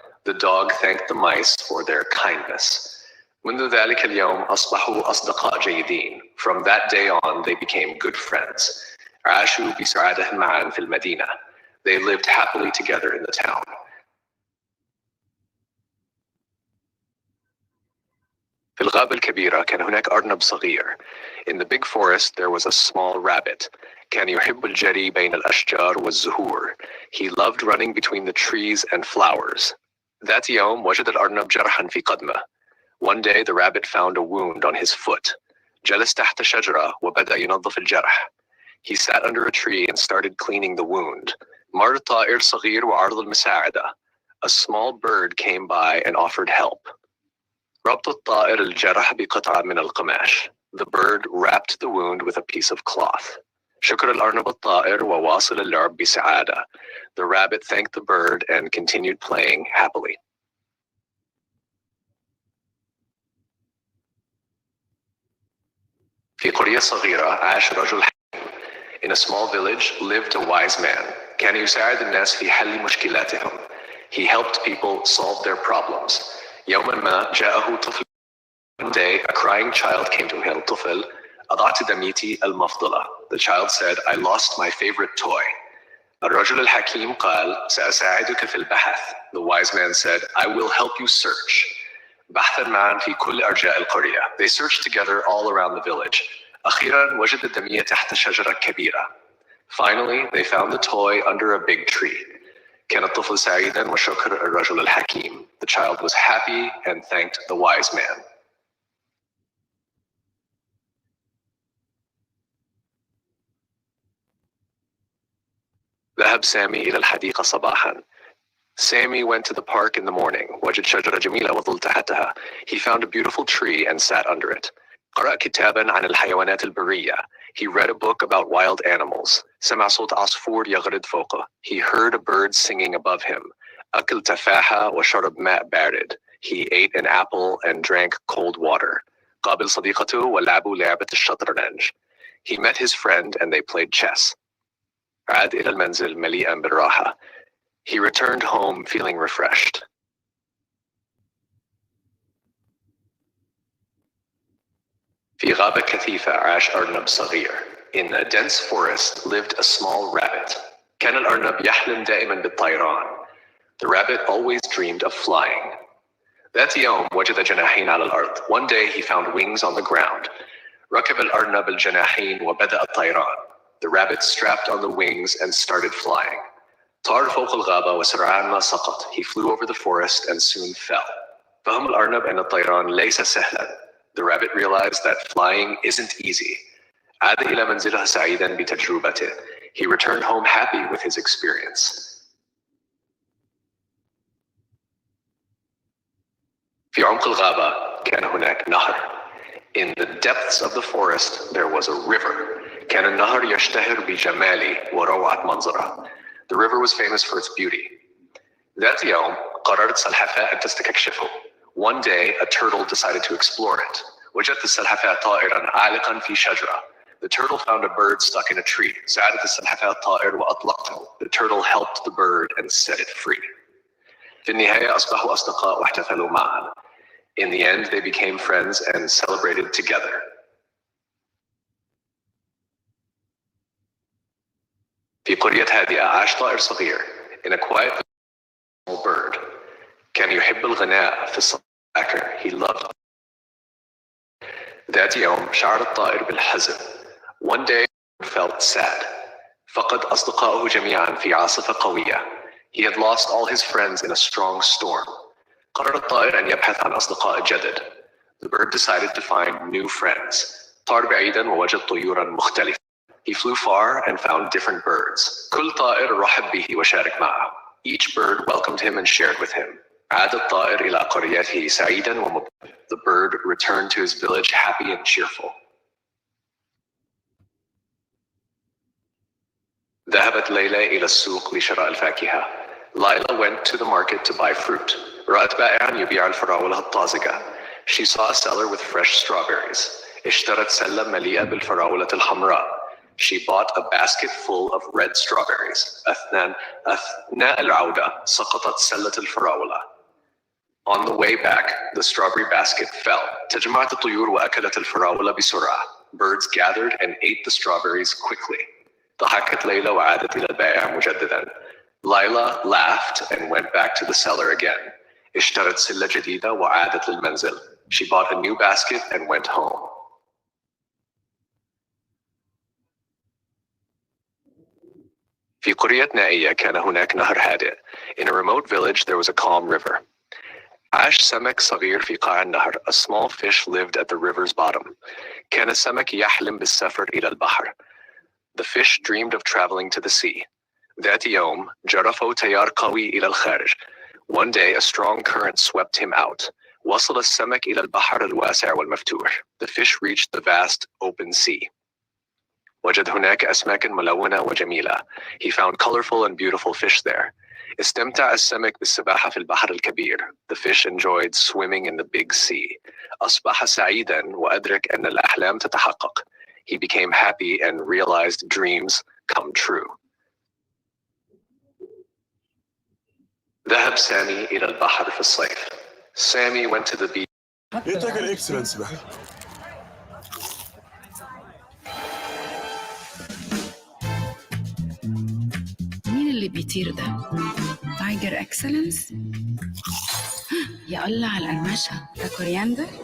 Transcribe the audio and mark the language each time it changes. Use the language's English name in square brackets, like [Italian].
[English] The dog thanked the mice for their kindness. [Arabic] منذ ذلك اليوم أصبحوا أصدقاء جيدين. [English] From that day on they became good friends. [Arabic] عاشوا بسعادة معا في المدينة. [English] They lived happily together in the town. [Arabic] في الغابة الكبيرة كان هناك أرنب صغير. [English] In the big forest there was a small rabbit. [Arabic] كان يحب الجري بين الأشجار والزهور. [English] He loved running between the trees and flowers. [Arabic] ذات يوم وجد الأرنب جرحا في قدمه. [English] One day the rabbit found a wound on his foot. [Arabic] جلس تحت شجرة وبدأ ينظف الجرح. [English] He sat under a tree and started cleaning the wound. [Arabic] مر طائر صغير وعرض المساعدة. [English] A small bird came by and offered help. [Arabic] ربط الطائر الجرح بقطعة من القماش. [English] The bird wrapped the wound with a piece of cloth. [Arabic] شكر الأرنب الطائر وواصل اللعب بسعادة. [English] The rabbit thanked the bird and continued playing happily. [Arabic] في قرية صغيرة عاش رجل حكيم. [English] In a small village lived a wise man. [Arabic] كان يساعد الناس في حل مشكلاتهم. [English] He helped people solve their problems. [Arabic] يوما ما جاءه طفل. [English] One day a crying child came to him. [Arabic] طفل أضعت دميتي المفضلة. [English] The child said, I lost my favorite toy. [Arabic] الرجل الحكيم قال سأساعدك في البحث. [English] The wise man said, I will help you search. [Arabic] بحثا معا في كل أرجاء القرية. [English] They searched together all around the village. [Arabic] أخيرا وجد الدمية تحت شجرة كبيرة. [English] Finally they found the toy under a big tree. [Arabic] كان الطفل سعيدا وشكر الرجل الحكيم. [English] The child was happy and thanked the wise man. [Arabic] ذهب سامي إلى الحديقة صباحا. [English] Sammy went to the park in the morning. [Arabic] وجد شجرة جميلة وظل تحتها. [English] He found a beautiful tree and sat under it. [Arabic] قرأ كتابا عن الحيوانات البرية. [English] He read a book about wild animals. [Arabic] سمع صوت عصفور يغرد فوقه. [English] He heard a bird singing above him. [Arabic] أكل تفاحة وشرب ماء بارد. [English] He ate an apple and drank cold water. [Arabic] قابل صديقته ولعبوا لعبة الشطرنج. [English] He met his friend and they played chess. [Arabic] عاد إلى المنزل مليئا بالراحة. [English] He returned home feeling refreshed. [Arabic] في غابة كثيفة عاش أرنب صغير. [English] In a dense forest lived a small rabbit. [Arabic] كان الأرنب يحلم دائما بالطيران. [English] The rabbit always dreamed of flying. [Arabic] ذات يوم وجد جناحين على الأرض. [English] One day he found wings on the ground. [Arabic] ركب الأرنب الجناحين وبدأ الطيران. [English] The rabbit strapped on the wings and started flying. [Arabic] طار فوق الغابة وسرعان ما سقط. [English] He flew over the forest and soon fell. [Arabic] فهم الأرنب أن الطيران ليس سهلا. [English] The rabbit realized that flying isn't easy. [Arabic] عاد إلى منزله سعيدا بتجربته. [English] He returned home happy with his experience. [Arabic] في عمق الغابة كان هناك نهر. [English] In the depths of the forest there was a river. [Arabic] كان النهر يشتهر بجماله وروعة منظره. [English] The river was famous for its beauty. [Arabic] ذات يوم قررت سلحفاة أن تستكشفه. [English] One day a turtle decided to explore it. [Arabic] وجدت السلحفاة طائرا عالقا في شجرة. [English] The turtle found a bird stuck in a tree. [Arabic] ساعدت السلحفاة الطائر وأطلقته. [English] The turtle helped the bird and set it free. [Arabic] في النهاية أصبحوا أصدقاء واحتفلوا معا. [English] In the end, they became friends and celebrated together. [Arabic] في قرية هادئة عاش طائر صغير. [English] In a quiet small bird. [Arabic] كان يحب الغناء في الصباح. [English] He loved. [Arabic] ذات يوم شعر الطائر بالحزن. [English] One day he felt sad. [Arabic] فقد أصدقائه جميعا في عاصفة قوية. [English] He had lost all his friends in a strong storm. [Arabic] قرر الطائر أن يبحث عن أصدقاء جدد. [English] The bird decided to find new friends. [Arabic] طار بعيدا ووجد طيورا مختلفة. [English] He flew far and found different birds. [Arabic] كل طائر رحب به وشارك معه. [English] Each bird welcomed him and shared with him. [Arabic] عاد الطائر إلى قريته سعيدا ومبتسما. [English] The bird returned to his village happy and cheerful. [Arabic] ذهبت ليلى إلى السوق لشراء الفاكهة. [English] Lila went to the market to buy fruit. [Arabic] رأت بائعا يبيع الفراولة الطازجة. [English] She saw a seller with fresh strawberries. [Arabic] اشترت سلة مليئة بالفراولة الحمراء. [English] She bought a basket full of red strawberries. [Arabic] أثناء العودة سقطت سلة الفراولة. [English] On the way back, the strawberry basket fell. [Arabic] تجمعت الطيور وأكلت الفراولة بسرعة. [English] Birds gathered and ate the strawberries quickly. [Arabic] ضحكت ليلى وعادت إلى البائع مجددا. [English] Lila laughed and went back to the seller again. [Arabic] اشترت سلة جديدة وعادت للمنزل. [English] She bought a new basket and went home. [Arabic] في قرية نائية كان هناك نهر هادئ. [English] In a remote village there was a calm river. [Arabic] عاش سمك صغير في قاع النهر. [English] A small fish lived at the river's bottom. [Arabic] كان السمك يحلم بالسفر إلى البحر. [English] The fish dreamed of traveling to the sea. [Arabic] ذات يوم جرفه تيار قوي إلى الخارج. [English] One day a strong current swept him out. [Arabic] وصل السمك إلى البحر الواسع والمفتوح. [English] The fish reached the vast open sea. [Arabic] وجد هناك أسماكا ملونة وجميلة. [English] He found colorful and beautiful fish there. [Arabic] استمتع السمك بالسباحة في البحر الكبير. [English] The fish enjoyed swimming in the big sea. [Arabic] أصبح سعيدا وأدرك أن الأحلام تتحقق. [English] He became happy and realized dreams come true. [Arabic] ذهب سامي إلى البحر في الصيف. [English] Sammy went to the beach. [Arabic] يتاكل اكسلنس بقى. مين اللي بيطير ده؟ تايجر اكسلنس؟ يا الله على القرمشة. ده كورياندر